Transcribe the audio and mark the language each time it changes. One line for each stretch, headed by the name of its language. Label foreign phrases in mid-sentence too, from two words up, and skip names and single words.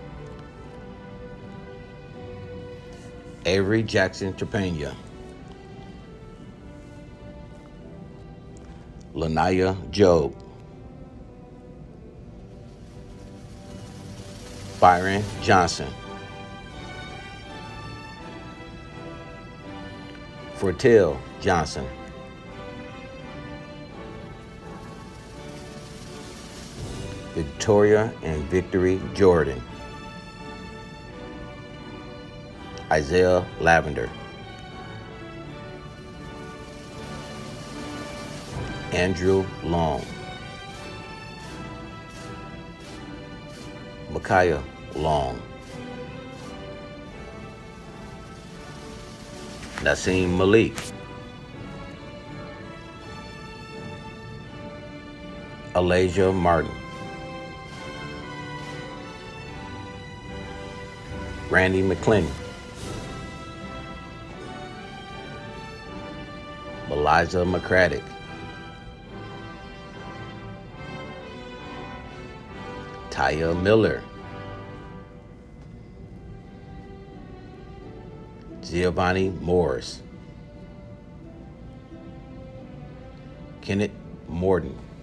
English: Avery Jackson Trepania, Lanaya Job, Byron Johnson, Fortel Johnson, Victoria and Victory Jordan, Isaiah Lavender, Andrew Long, Micaiah Long, Nassim Malik, Alasia Martin, Randy McClenny, Eliza McCraddock, Taya Miller, Giovanni Morris, Kenneth Morton,